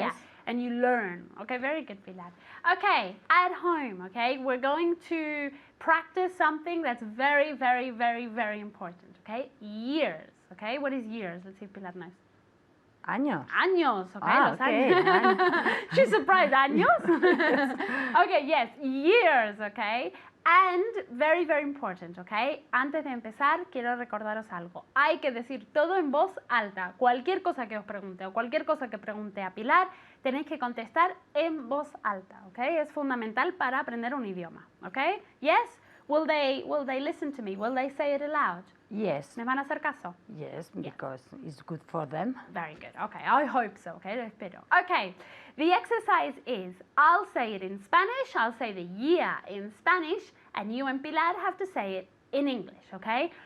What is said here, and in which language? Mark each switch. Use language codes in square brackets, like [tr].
[en] Yeah, and you learn, okay, very good, Pilar. Okay, at home, okay, we're going to practice something that's very, very, very, very important, okay? Years, okay? What is years? Let's see if Pilar knows. [es] Años. Años, okay, Ah, los [en] okay. años. She's surprised, años? Okay, yes, years, okay? And very, very important, okay? [es] Antes de empezar, quiero recordaros algo. Hay que decir todo en voz alta. Cualquier cosa que os pregunte o cualquier cosa que pregunte a Pilar, tenéis que contestar en voz alta, okay? Es fundamental para aprender un idioma, okay? Yes? [en] Will they listen to me? Will they say it aloud? Yes. [es] ¿Me van a hacer caso? [en] Yes, because it's good for them. Very good. Okay, I hope so. Okay, [es] lo espero. [en] Okay, the exercise is I'll say it in Spanish, I'll say the year in Spanish, and you and Pilar have to say it in English, okay?